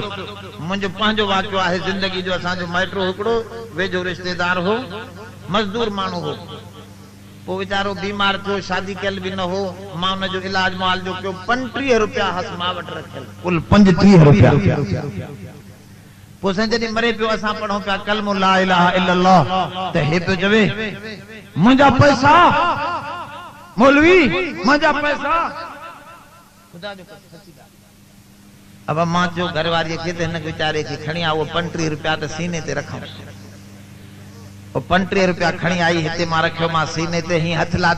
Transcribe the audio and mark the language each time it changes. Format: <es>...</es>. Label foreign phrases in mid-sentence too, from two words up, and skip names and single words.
<sd>मुंहिंजो पंहिंजो वाक़ियो आहे ज़िंदगी जो। असांजो माइटो हिकिड़ो वेझो रिश्तेदार हो, मज़दूर माण्हू हो, पोइ वीचारो बीमार थियो, शादी कयल भी न हो। मां हुनजो इलाज मुआलजो कयो, 35 रुपया हस मां वटि रखियल, कुल 35 रुपया। पोइ जॾहिं मरे पियो असां पढ़ूं पिया कलमो</sd> <ar>لا إله إلا الله</ar> <sd>त हे पियो चवे मुंहिंजा पैसा मौलवी मुंहिंजा पैसा खुदा जो सच्ची ॻाल्हि। अब मां चयो घरवारीअ खे त हिन वीचारे खे खणी आ, उहो 35 रुपया त सीने ते रखूं। वो 35 रुपया खणी आई, हिते मां रखियो मां सीने ते, हीअं हथ लात।</sd>